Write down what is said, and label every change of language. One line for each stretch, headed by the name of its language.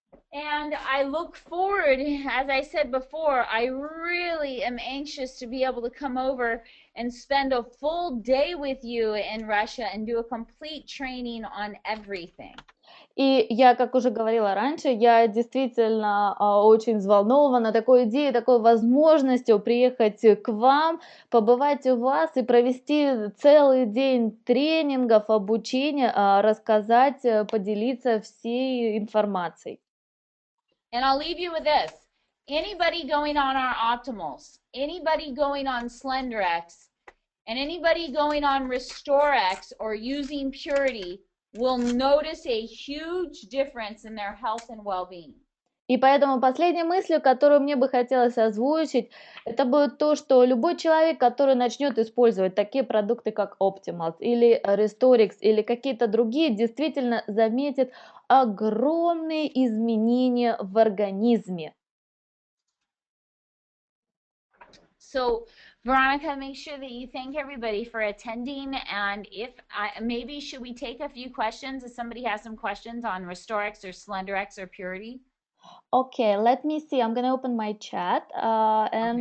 English: And I look forward, as I said before, I really am anxious to be able to come over and spend a full day with you in Russia and do a complete training on everything.
Russian: И я, как уже говорила раньше, я действительно очень взволнована такой идеей, такой возможностью приехать к вам, побывать у вас и провести целый день тренингов, обучения, рассказать, поделиться всей информацией.
English: And I'll leave you with this. Anybody going on our optimals, anybody going on Slenderiix, And anybody going on Restoriix or using Puritii will notice a huge difference in their health and well-being.
Russian: И поэтому последней мыслью, которую мне бы хотелось озвучить, это будет то, что любой человек, который начнет использовать такие продукты, как Optimals или Restoriix или какие-то другие, действительно заметит огромные изменения в организме.
English: So, Veronica, make sure that you thank everybody for attending. And maybe should we take a few questions if somebody has some questions on Restoriix or Slenderiix or Puritii? Okay, let me see. I'm gonna open my chat and